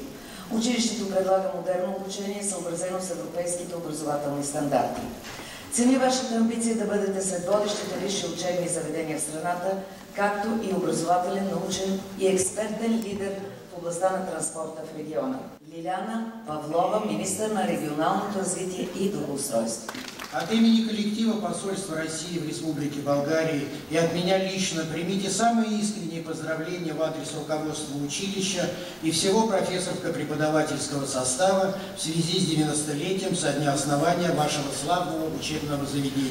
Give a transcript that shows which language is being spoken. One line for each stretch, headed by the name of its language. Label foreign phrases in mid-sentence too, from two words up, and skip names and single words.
Bulgarian: Училището предлага модерно обучение, съобразено с европейските образователни стандарти. Ценя вашата амбиция да бъдете сред водещите висши учебни заведения в страната, както и образователен, научен и експертен лидер в областта на транспорта в региона. Лиляна Павлова, министър на регионалното развитие и благоустройство.
Russian: От имени коллектива посольства России в Республике Болгарии и от меня лично примите самые искренние поздравления в адрес руководства училища и всего профессорско-преподавательского состава в связи с 90-летием со дня основания вашего славного учебного заведения.